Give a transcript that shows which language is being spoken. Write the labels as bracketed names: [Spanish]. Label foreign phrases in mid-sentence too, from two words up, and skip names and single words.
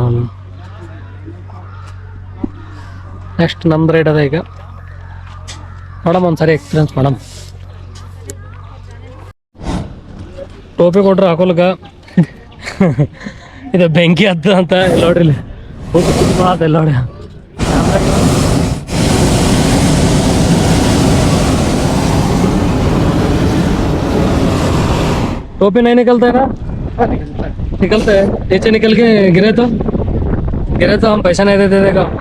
[Kannada] ನಾವು ನೆಕ್ಸ್ಟ್ ನಮ್ದು ರೈಡ್ ಅದ. ಈಗ ಮೇಡಮ್ ಒಂದ್ಸರಿ [English] experience madam. [Kannada] ಟೋಪಿ ಕೊಟ್ರೆ ಹಾಕೋಲ್ಗ ಇದು ಬೆಂಕಿ ಹತ್ತದ ಅಂತ ಇಲ್ಲ ನೋಡ್ರಿ. ಇಲ್ಲಿ ಎಲ್ಲ ನೋಡಿ [Hindi] टोपी नहीं निकलता है ना? निकलता है, नीचे निकल के गिरे तो हम पैसा नहीं दे देगा।